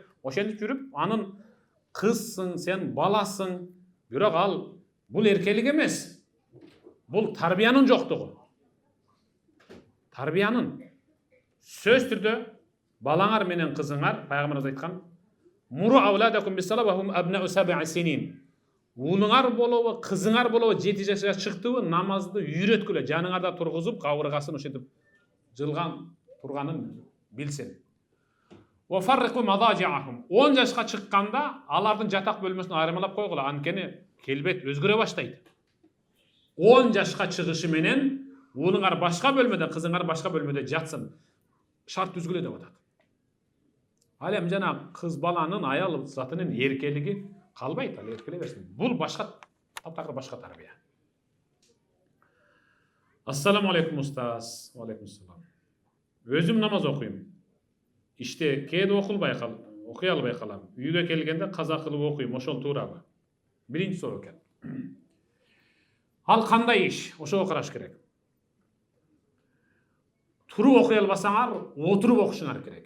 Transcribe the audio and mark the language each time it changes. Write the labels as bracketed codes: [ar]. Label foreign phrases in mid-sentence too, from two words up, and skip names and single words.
[ky] Ошентип жүрүп, анын кызсың, сен баласың, бирок ал бул эркелик эмес. Бул тарбиянын жоктугу. Тарбиянын сөз түрдө балаңар менен кызыңар, пайгамбарыбыз айткан, [ar] "مروا أولادكم بالصلاة وهم أبناء سبع سنين." [ky] Уулуңар болобу, кызыңар болобу 7 жашка чыктыбы, намазды үйрөткүлө, жаныңарда тургузуп, кабыргасын ошентип жылган турганын билсин. [ar] وفرقوا مضاجعهم. [ky] 10 жашка чыкканда алардын жатак бөлмөсүн айырмалап койгула, анткени келбет өзгөрө баштайт. 10 жашка чыгышы менен уулуңар башка бөлмөдө, кызыңар башка бөлмөдө жатсын. Шарт түзгүлө деп атат. Ал эми жана кыз баланын, аял затынын эркелиги калбайт, ал эркелей берсин. Бул башка таптакыр башка тарбия. [ar] السلام عليكم устаз. وعليكم السلام. [ky] Өзүм намаз окуйм. Иште кээде окуй албай калам. Үйгө келгенде каза кылып окуйм, ошол туурабы? Биринчи суроо экен. Ал кандай иш? Ошого караш керек. Туруп окуй албасаңар, отуруп окушуңар керек.